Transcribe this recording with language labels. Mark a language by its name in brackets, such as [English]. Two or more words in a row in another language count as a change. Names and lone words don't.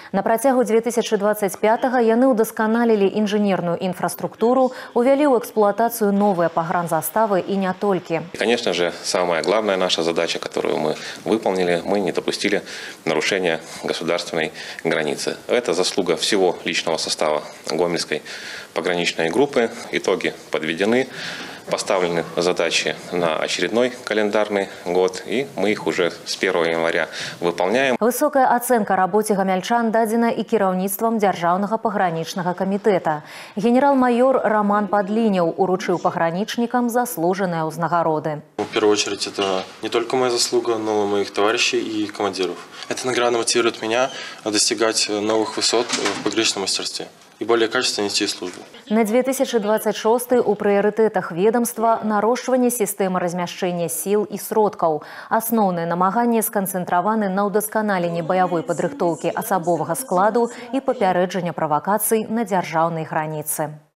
[Belarusian] На працягу 2025-го яны ўдасканалілі інжынерную інфраструктуру, увялі ў эксплуатацию [Russian] новые погранзаставы и не только. Конечно же, самая главная наша задача, которую мы выполнили, мы не допустили нарушения государственной границы. Это заслуга всего личного состава Гомельской пограничной группы. Итоги подведены, поставлены задачи на очередной календарный год, и мы их уже с 1 января выполняем. Высокая оценка работе гомельчан [Belarusian] дадзена и кіраўніцтвам Дзяржаўнага пагранічнага камітэта. Генерал-майор Роман Подлинев уручыў [Russian] пограничникам заслуженные [Belarusian] узнагароды. [Russian] В первую очередь, это не только моя заслуга, но и моих товарищей и командиров. Эта награда мотивирует меня достигать новых высот в пограничном мастерстве и более качественно нести службу. [Belarusian] На 2026 у прыярытэтах ведомства нарошчванне сістэмы размяшчэння сіл і сродкаў. Асноўныя намаганні сканцэнтраваны на ўдасканаленні баявой падрыхтоўкі асабовага складу і папярэджання правакацый на дзяржаўнай граніцы.